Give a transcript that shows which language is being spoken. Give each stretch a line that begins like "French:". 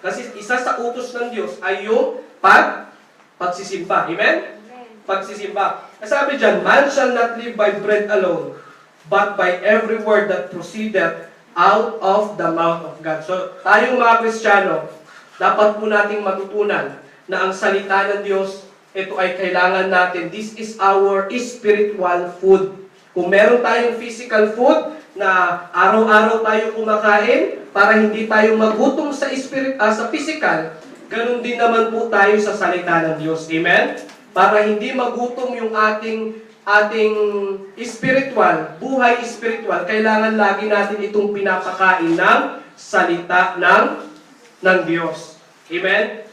Filipino: Kasi isa sa utos ng Diyos ay yung pagsisimba. Amen? Pagsisimba. Sabi dyan,
English: man shall not live by bread alone, but by every word that proceedeth out of the mouth of God.
Filipino: So, tayong mga Kristiyano, dapat po nating matutunan na ang salita ng Diyos, ito ay kailangan natin.
English: This is our spiritual food.
Filipino: Kung meron tayong physical food na araw-araw tayo kumakain para hindi tayo magutom sa sa physical, ganun din naman po tayo sa salita ng Diyos. Amen? Para hindi magutom yung ating spiritual, buhay spiritual, kailangan lagi natin itong pinapakain ng salita ng Diyos. Amen?